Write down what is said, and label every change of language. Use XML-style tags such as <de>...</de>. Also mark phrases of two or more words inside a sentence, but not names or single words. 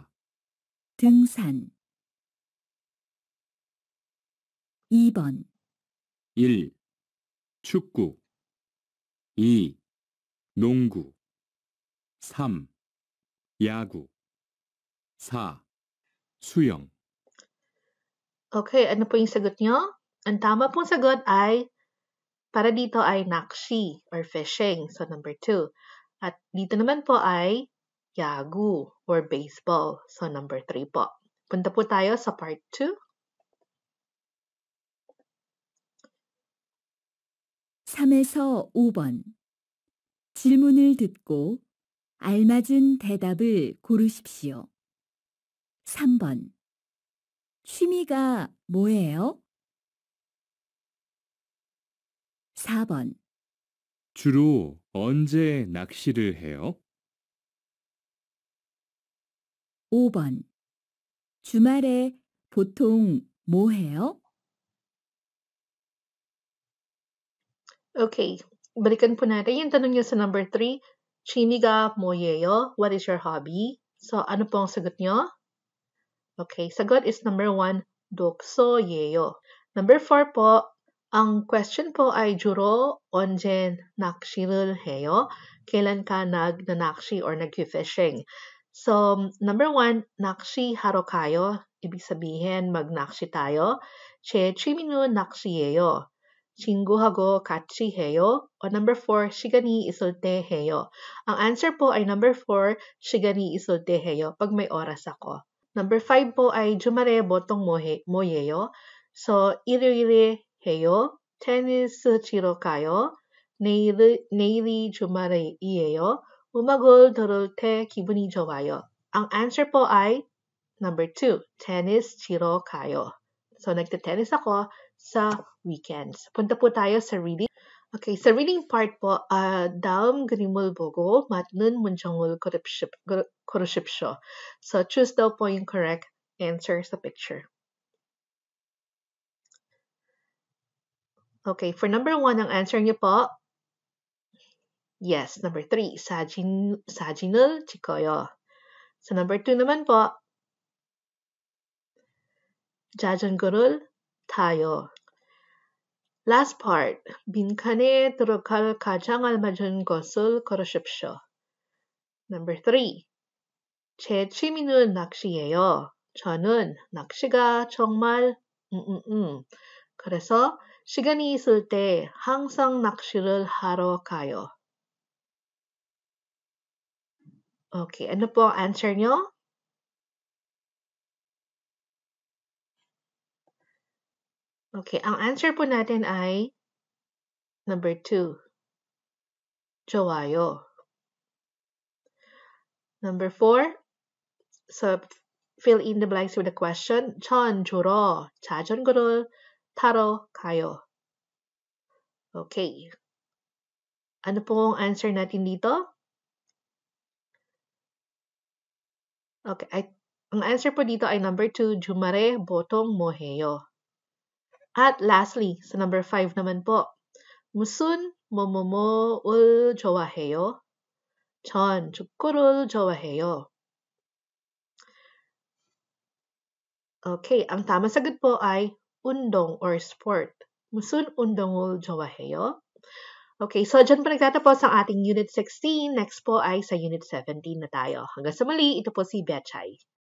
<ko>등산 2번 1, 축구 2, 농구 3, 야구 4, 수영</ko> <tl>Okay, ano po yung sagot nyo? Ang tama pong sagot ay, para dito ay nakshi or fishing.</tl> <en>So, number 2.</en> <tl>At dito naman po ay yagu or baseball. So, number 3 po. Punta po tayo sa part 2.</tl> <ko>3에서 5번 질문을 듣고 알맞은 대답을 고르십시오. 3번 취미가 뭐예요? 4번 주로 언제 낚시를 해요? 5번 주말에 보통 뭐 해요?</ko> <tl>Okay, balikan po natin yung tanong niya sa number 3.</tl> <ko>취미가 뭐예요,</ko> <en>what is your hobby?</en> <tl>So, ano po ang sagot niyo? Okay, sagot is number 1,</tl> <ko>독서예요.</ko> <tl>Number 4 po, ang question po ay</tl> <ko>주로 언제 낚시를 해요?</ko> <tl>Kailan ka nagnanakshi or nag-fishing? So, number 1,</tl> <ko>낚시 하러 가요.</ko> <tl>Ibig sabihin, magnakshi tayo.</tl> <ko>제 취미는 낚시예요. 친구하고 같이 해요.</ko> <en>O number 4,</en> <ko>시간이 있을 때 해요.</ko> <tl>Ang answer po ay number 4,</tl> <ko>시간이 있을 때 해요.</ko> <tl>Pag may oras ako. Number 5 po ay</tl> <ko>주말에 보통 뭐예요? So, 일요일에 해요. 테니스 치러 가요. 내일이 주말이에요. 음악을 들을 때 기분이 좋아요.</ko> <tl>Ang answer po ay number 2,</tl> <ko>tennis 치러 가요.</ko> <tl>So, nagte-tennis ako sa weekends. Punta po tayo sa reading. Okay, sa reading part po,</tl> <ko>다음 그림을 보고 맞는 문장을 고르십시오.</ko> <tl>So, choose daw po yung</tl> <en>correct answer</en> <tl>sa picture. Okay, for number 1, ang answer niyo po, yes, number 3,</tl> <ko>사진을 찍어요.</ko> <tl>Sa number 2 naman po,</tl> <ko>자전거를 타요.</ko> <en>Last part,</en> <ko>빈칸에 들어갈 가장 알맞은 것을 고르십시오. Number 3, 제 취미는 낚시예요. 저는 낚시가 정말 그래서 시간이 있을 때 항상 낚시를 하러 가요.</ko> <tl>Okay, ano po ang answer nyo? Okay, ang answer po natin ay number 2,</tl> <ko>좋아요.</ko> <en>Number 4, so fill in the blanks with the question.</en> <ko>전 주로 자전거를 타러 가요.</ko> <tl>Okay. Ano po ang answer natin dito? Okay, ang answer po dito ay number 2,</tl> <ko>주말에 보통 뭐 해요?</ko> <tl>At lastly, sa number 5 naman po,</tl> <ko>무슨 뭐뭐뭐를 좋아해요? 전 축구를 좋아해요.</ko> <tl>Okay, ang tamang sagot po ay 운동 or sport.</tl> <ko>무슨 운동을 좋아해요?</ko> <tl>Okay, so dyan po nagtatapos ang ating Unit 16. Next po ay sa Unit 17 na tayo. Hanggang sa muli, ito po si Betchay.</tl>